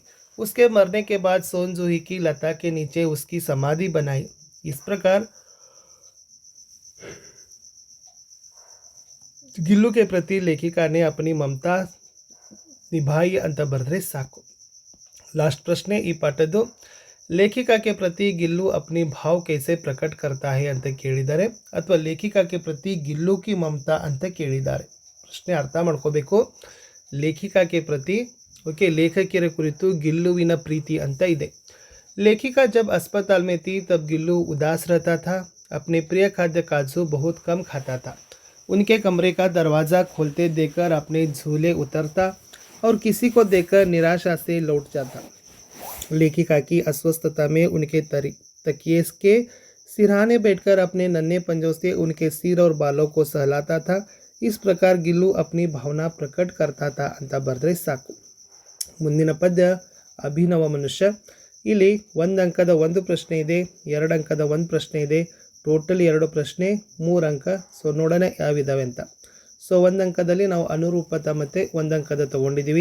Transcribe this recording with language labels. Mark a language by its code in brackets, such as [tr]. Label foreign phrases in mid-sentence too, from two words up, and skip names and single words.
[hi] उसके मरने के बाद सोनजूही की लता के नीचे उसकी समाधि बनाई। इस प्रकार ಗಿಲ್ಲು के प्रति लेखिका ने अपनी ममता निभाई [kn] ಅಂತ ಬರೆದ್ರೆ ಸಾಕು. [hi] लास्ट प्रश्न [kn] ಈ ಪಾಠದ್ದು [hi] लेखिका के प्रति गिल्लू अपनी भाव कैसे प्रकट करता है [kn] ಅಂತ ಕೇಳಿದ್ದಾರೆ ಅಥವಾ [hi] लेखिका के प्रति गिल्लू की ममता [kn] ಅಂತ ಕೇಳಿದ್ದಾರೆ. ಪ್ರಶ್ನೆ ಅರ್ಥ ಮಾಡ್ಕೋಬೇಕು. [hi] लेखिका के प्रति [kn] ओके लेखಕಿಯರ ಕುರಿತು ಗಿಲ್ಲುವಿನ ಪ್ರೀತಿ ಅಂತ ಇದೆ. [hi] लेखिका जब अस्पताल में थी तब गिल्लू उदास रहता था. अपने प्रिय खाद्य काजू बहुत कम खाता था. उनके कमरे का दरवाज़ा खोलते देखकर अपने झूले उतरता और किसी को देखकर निराशा से लौट जाता. लेखिका की अस्वस्थता में उनके तकिए के सिरहाने बैठकर अपने नन्हे पंजों से उनके सिर और बालों को सहलाता था. इस प्रकार गिल्लू अपनी भावना प्रकट करता था [kn] ಅಂತ ಬರೆದ್ರೆ ಸಾಕು. ಮುಂದಿನ ಪದ್ಯ ಅಭಿನವ ಮನುಷ್ಯ. ಇಲ್ಲಿ 1 ಅಂಕದ 1 ಪ್ರಶ್ನೆ ಇದೆ, 2 ಅಂಕದ 1 ಪ್ರಶ್ನೆ ಇದೆ, ಟೋಟಲ್ 2 ಪ್ರಶ್ನೆ 3 ಅಂಕ. ಸೊ ನೋಡೋಣ ಯಾವಿದಾವೆ ಅಂತ. ಸೊ 1 ಅಂಕದಲ್ಲಿ ನಾವು ಅನುರೂಪತ ಮತ್ತು 1 ಅಂಕದ ತೊಗೊಂಡಿದ್ದೀವಿ.